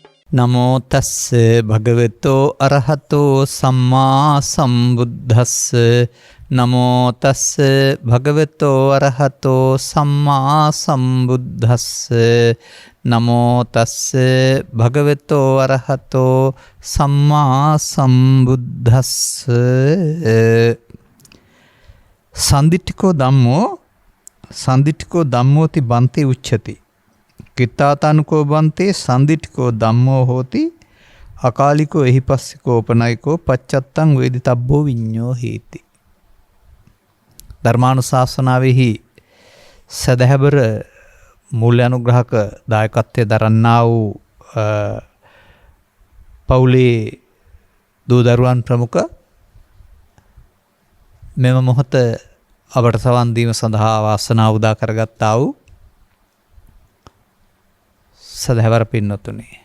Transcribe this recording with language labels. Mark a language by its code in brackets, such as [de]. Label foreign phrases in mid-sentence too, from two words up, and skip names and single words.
[pi] නමෝ තස්ස භගවතෝ අරහතෝ සම්මා සම්බුද්දස්ස නමෝ තස්ස භගවතෝ අරහතෝ සම්මා සම්බුද්දස්ස නමෝ තස්ස භගවතෝ අරහතෝ සම්මා සම්බුද්දස්ස සන්දිට්ඨිකෝ ධම්මෝති බන්තේ උච්චති කිත්තාතනුකෝ බන්තේ සන්දිට්ඨිකෝ ධම්මෝ හෝති අකාලිකෝ එහිපස්සිකෝ උපනයිකෝ පච්චත්තං වේදිතබ්බෝ විඤ්ඤෝ හේති. [si] ධර්මානුශාසනාවෙහි සදහැබර මූල්‍ය අනුග්‍රහක දායකත්වයේ දරන්නා වූ පවුලේ දූ දරුවන් ප්‍රමුඛ මෙම මොහොත අපට සවන් දීම සඳහා වාසනාව උදා කරගත්තා වූ සදහැවර පින්නතුනි,